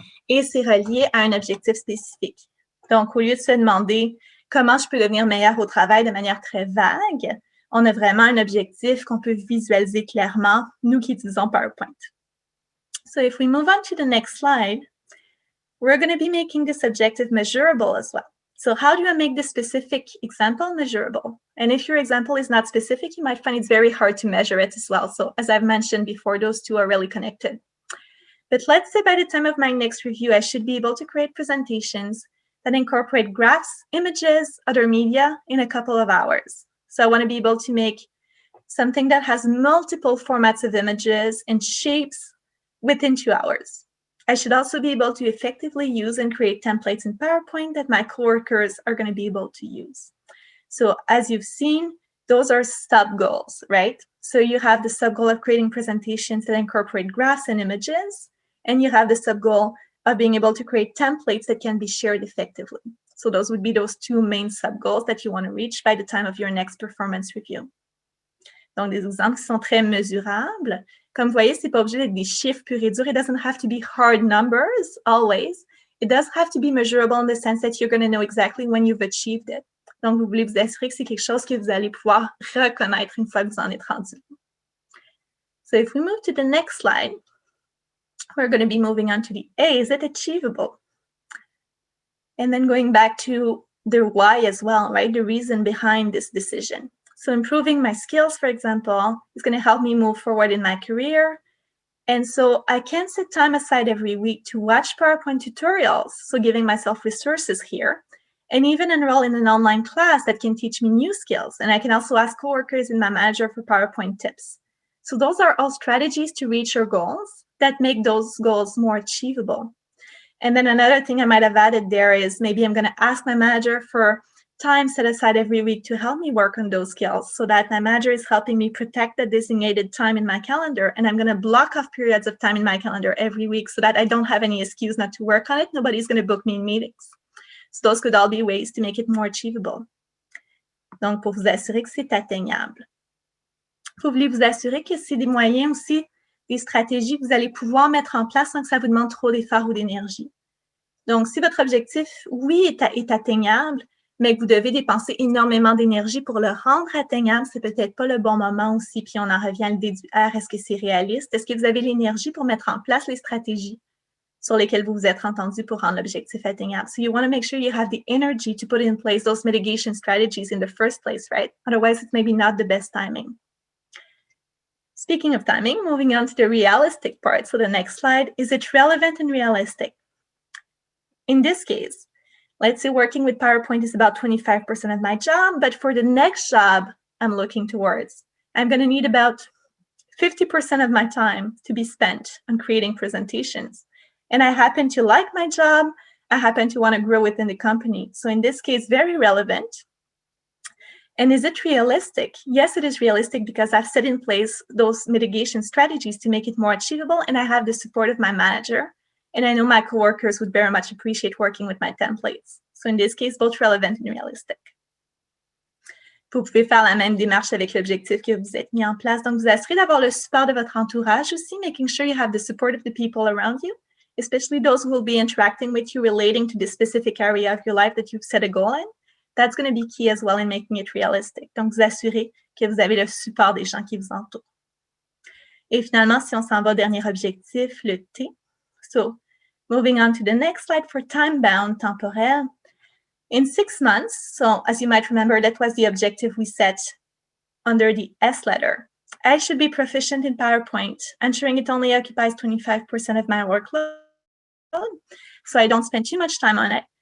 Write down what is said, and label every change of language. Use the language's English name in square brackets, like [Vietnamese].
[French] et c'est relié à un objectif spécifique. Donc, au lieu de se demander comment je peux devenir meilleur au travail de manière très vague, on a vraiment un objectif qu'on peut visualiser clairement, nous qui utilisons PowerPoint. [English] So if we move on to the next slide, we're going to be making this objective measurable as well. So how do I make this specific example measurable? And if your example is not specific, you might find it's very hard to measure it as well. So as I've mentioned before, those two are really connected. But let's say by the time of my next review, I should be able to create presentations that incorporate graphs, images, other media in a couple of hours. So I want to be able to make something that has multiple formats of images and shapes within 2 hours. I should also be able to effectively use and create templates in PowerPoint that my coworkers are going to be able to use. So as you've seen, those are sub-goals, right? So you have the sub-goal of creating presentations that incorporate graphs and images, and you have the sub-goal of being able to create templates that can be shared effectively. So those would be those two main sub-goals that you want to reach by the time of your next performance review. [French] Donc, des exemples qui sont très mesurables. Comme vous voyez, ce n'est pas obligé d'être des chiffres purs et durs. [English] It doesn't have to be hard numbers, always. It does have to be measurable in the sense that you're going to know exactly when you've achieved it. [French] Donc, vous voulez vous assurer que c'est quelque chose que vous allez pouvoir reconnaître une fois que vous en êtes rendu. [English] So if we move to the next slide, we're going to be moving on to the A. Is it achievable? And then going back to the why as well, right? The reason behind this decision. So improving my skills, for example, is going to help me move forward in my career. And so I can set time aside every week to watch PowerPoint tutorials, so giving myself resources here, and even enroll in an online class that can teach me new skills. And I can also ask coworkers and my manager for PowerPoint tips. So those are all strategies to reach your goals that make those goals more achievable. And then another thing I might have added there is maybe I'm going to ask my manager for time set aside every week to help me work on those skills so that my manager is helping me protect the designated time in my calendar. And I'm going to block off periods of time in my calendar every week so that I don't have any excuse not to work on it. Nobody's going to book me in meetings. So those could all be ways to make it more achievable. [French] Donc, pour vous assurer que c'est atteignable. Vous voulez vous assurer que c'est des moyens aussi, des stratégies que vous allez pouvoir mettre en place sans que ça vous demande trop d'efforts ou d'énergie. Donc, si votre objectif, oui, est atteignable, mais que vous devez dépenser énormément d'énergie pour le rendre atteignable, c'est peut-être pas le bon moment aussi. Puis on en revient à l'idée du R. Est-ce que c'est réaliste? Est-ce que vous avez l'énergie pour mettre en place les stratégies sur lesquelles vous vous êtes entendu pour rendre l'objectif atteignable? [English] So you want to make sure you have the energy to put in place those mitigation strategies in the first place, right? Otherwise, it's maybe not the best timing. Speaking of timing, moving on to the realistic part. So the next slide, is it relevant and realistic? In this case, let's say working with PowerPoint is about 25% of my job, but for the next job I'm looking towards, I'm going to need about 50% of my time to be spent on creating presentations. And I happen to like my job. I happen to want to grow within the company. So in this case, very relevant. And is it realistic? Yes, it is realistic because I've set in place those mitigation strategies to make it more achievable, and I have the support of my manager. And I know my coworkers would very much appreciate working with my templates. So in this case, both relevant and realistic. [French] Vous pouvez faire la même démarche avec l'objectif que vous êtes mis en place. Donc, vous assurez d'avoir le support de votre entourage aussi, [English] making sure you have the support of the people around you, especially those who will be interacting with you relating to the specific area of your life that you've set a goal in. That's going to be key as well in making it realistic. [French] Donc, vous assurez que vous avez le support des gens qui vous entourent. Et finalement, si on s'en va au dernier objectif, le T. [English] So, moving on to the next slide for time-bound, temporel. In 6 months, so as you might remember, that was the objective we set under the S letter. I should be proficient in PowerPoint, ensuring it only occupies 25% of my workload, so I don't spend too much time on it.